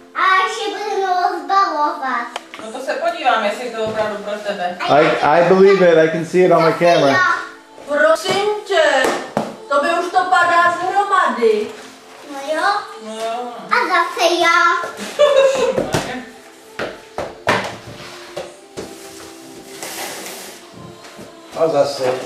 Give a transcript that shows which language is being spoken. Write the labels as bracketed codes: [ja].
[cs] A ještě budeme rozbalovat. No to se podívám, jestli to opravdu pro tebe. [en] I believe it. I can see it on my camera. [cs] Prosím tě, to by už to padá z hromady. No jo. No jo. A zase já. A zase.